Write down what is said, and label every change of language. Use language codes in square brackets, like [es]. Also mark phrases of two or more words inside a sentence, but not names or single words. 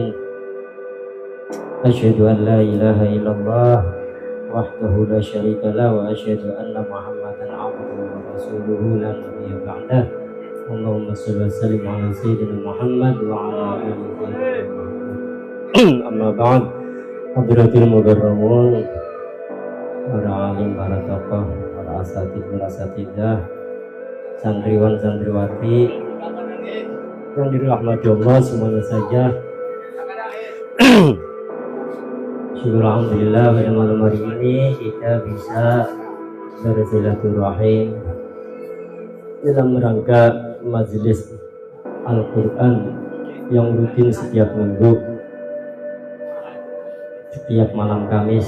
[ar] أشهد أن لا إله إلا الله وحده لا شريك له وأشهد أن محمدا عبده ورسوله لا نبي بعده. اللهم صل وسلم على سيدنا محمد وعلى آله أما بعد. حضرات المكرمين, [id] para alim, para tokoh, para asatidzah, santriwan santriwati yang dirahmati Allah semuanya saja. Syukur alhamdulillah pada malam hari ini kita bisa bersilaturahim dalam rangka majelis Al-Quran yang rutin setiap minggu, setiap malam Kamis.